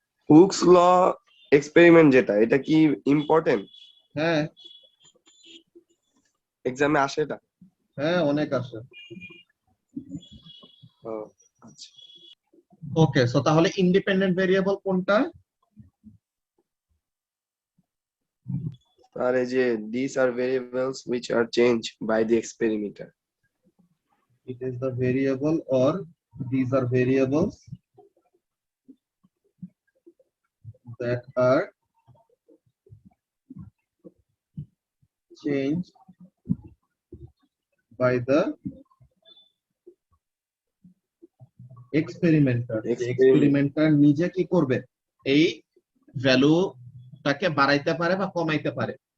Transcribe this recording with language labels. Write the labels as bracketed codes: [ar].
[bn] Hooks ল experiment যেটা, এটা কি ইম্পর্টেন্ট? হ্যাঁ এক্সামে আসে এটা? হ্যাঁ, অনেক আছে। ও, আচ্ছা। ওকে, সো তাহলে ইন্ডিপেন্ডেন্ট ভেরিয়েবল কোনটা? আর এই যে [en] these are variables which are changed by the experimenter. It is the variable, or these are variables that are changed by the experimenter. [bn] এক্সপেরিমেন্টার নিজে কি করবে? এই ভ্যালুটাকে বাড়াইতে পারে বা কমাইতে পারে।